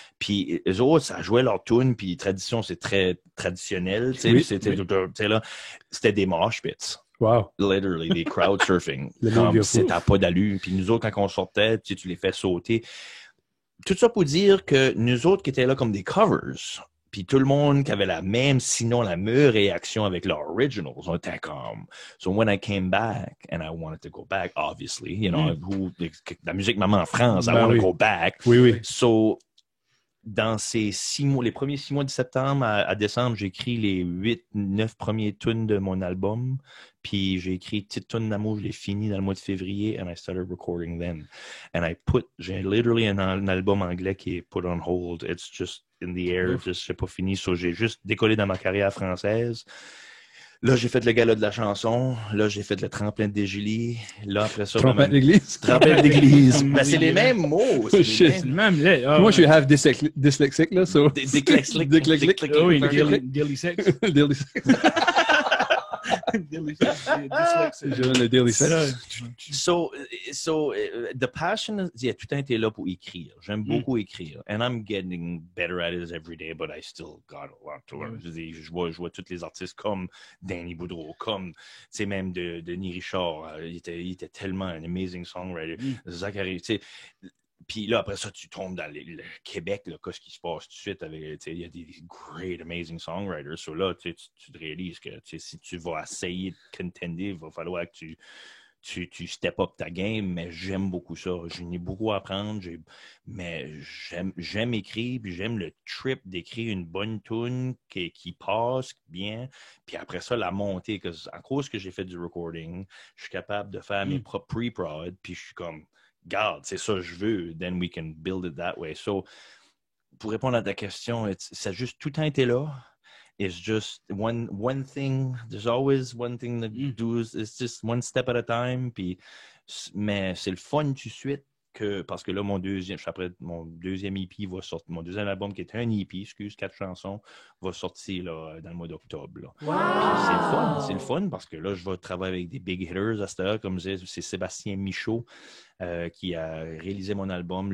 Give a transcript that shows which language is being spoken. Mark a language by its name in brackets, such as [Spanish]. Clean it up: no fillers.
[French] Puis eux autres, ça jouait leur tune, puis Tradition, c'est très traditionnel, tu sais, c'était des mosh pits. [English] Wow. [French] Literally, des crowd surfing. C'était pas d'allure. Puis nous autres, quand on sortait, tu les fais sauter. Tout ça pour dire que nous autres qui étaient là comme des covers, puis tout le monde qui avait la même, sinon la meilleure réaction avec leurs originals, on était comme... [English] So when I came back, and I wanted to go back, obviously, you know, [French] la musique maman en France, [English] I want to go back. [French] Oui. [English] So... [French] dans ces 6 mois, les premiers 6 mois de septembre à décembre, j'ai écrit les 8-9 premiers tunes de mon album. Puis j'ai écrit Petite tune d'amour, je l'ai fini dans le mois de février, [English] and I started recording then. [French] And j'ai literally un album anglais qui est [English] put on hold. It's just in the air, just [French] c'est pas fini. So j'ai juste décollé dans ma carrière française. Là, j'ai fait le gala de la chanson. Là, j'ai fait le tremplin de Dégélie. Là, après ça... Tremplin d'église? Tremplin d'église. Ben, c'est les mêmes mots. C'est le même. Moi, je suis half dyslexique, là. [English] So. [French] Dyslexique. Dyslexique. [English] Oui, daily sex. Daily sex. Daily sex. [French] Je donne le daily sex. [English] So, the passion, [French] tout le temps été là pour écrire. J'aime beaucoup écrire. [English] And I'm getting better at it every day, but I still got a lot to learn. [French] Je vois tous les artistes comme Danny Boudreau, comme, même de Denis Richard. Il était tellement un [English] amazing songwriter. [French] Zachary, tu sais. Puis là, après ça, tu tombes dans le Québec, là, qu'est-ce qui se passe tout de suite avec, il y a des [English] great, amazing songwriters. [French] So là, tu te réalises que si tu vas essayer de contender, il va falloir que tu step up ta game, mais j'aime beaucoup ça. J'en ai beaucoup à apprendre, mais j'aime écrire, puis j'aime le trip d'écrire une bonne tune qui passe bien, puis après ça, la montée. À cause que j'ai fait du recording, je suis capable de faire mes propres pre-prod, puis je suis comme... Garde, c'est ça que je veux, [English] then we can build it that way. [French] So, pour répondre à ta question, ça a juste tout le temps été là. [English] It's just one thing, there's always one thing to do, it's just one step at a time. [French] Mais c'est le fun tout de suite, parce que là, mon deuxième EP va sortir, mon deuxième album qui est un EP, 4 chansons, va sortir là, dans le mois d'octobre. Là. Wow! C'est le fun parce que là, je vais travailler avec des [English] big hitters [French] à cette heure, comme je disais, c'est Sébastien Michaud qui a réalisé mon album.